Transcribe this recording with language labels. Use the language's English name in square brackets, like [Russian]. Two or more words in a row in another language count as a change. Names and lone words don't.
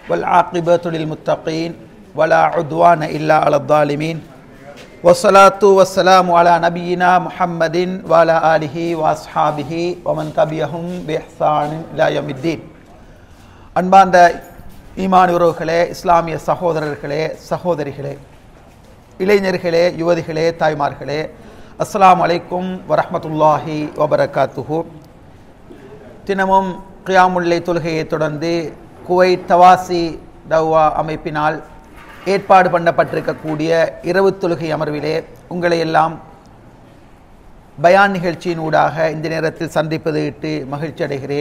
[Arabic] والعاقبة للمتقين ولا عدوان إلا على الظالمين والصلاة والسلام على نبينا محمد وعلى آله وأصحابه ومن تبعهم بإحسان إلى يوم الدين. [Tamil] அன்பார்ந்த ஈமானுறவுகளே, இஸ்லாமிய சகோதரர்களே, சகோதரிகளே, இளைஞர்களே, யுவதிகளே, தாய்மார்களே, [Arabic] السلام عليكم ورحمة الله وبركاته. [Tamil] தினமும் கியாமுல்லை தொழுகையை தொடர்ந்து குவைத் தவாசி தவ்வா அமைப்பினால் ஏற்பாடு பண்ணப்பட்டிருக்கக்கூடிய இரவு தொழுகை அமர்விலே உங்களை எல்லாம் பயான் நிகழ்ச்சியின் ஊடாக இந்த நேரத்தில் சந்திப்பது இட்டு மகிழ்ச்சி அடைகிறேன்.